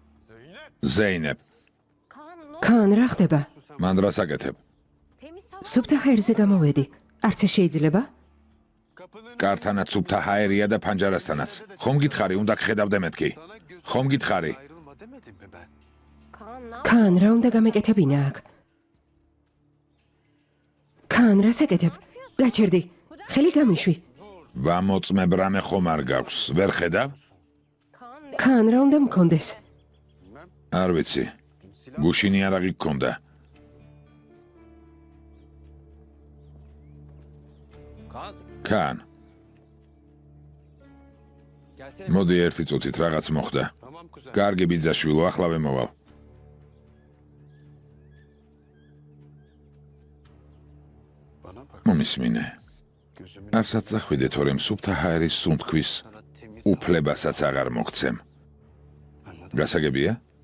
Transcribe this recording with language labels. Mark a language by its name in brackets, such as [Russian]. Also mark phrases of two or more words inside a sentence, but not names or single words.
[Georgian] ზეინებ, ქან რა ხდება? მან რას აკეთებ? სუფთა ჰაერზე გამოვედი. არც ეს შეიძლება? კართანაც სუფთა ჰაერია და ფანჯარასთანაც. ხომ გითხარი, უნდა გხედავდე მეთქი. ხომ გითხარი? [Turkish] Ayrılma demedim mi ben? [Georgian] ქან რა უნდა გამეკეთებინა აქ? ქან რას ეკეთებ? გაჩერდი. ხელი გამიშვი. ვამოწმებ რამე ხომ არ გაქვს. ვერ ხედავ? ქან რა უნდა მქონდეს? არ ვიცი. გუშინი არაღი გქონდა. კან. მოდი ერთი წუთით რაღაც მოხდა. [Turkish] Tamam kuzen. [Georgian] კარგი ბიძაშვილო, ახლავე მოვალ. [Turkish] Bana bak. [Georgian] მომისმინე. [Turkish] Gözümün [Georgian] არცაც წახვიდე, თორემ სუფთა ჰაერის სუნთქვის [Turkish] sana temiz [Georgian] უფლებასაც აღარ მოგცემ. [Turkish] anladın. [Georgian] გასაგებია?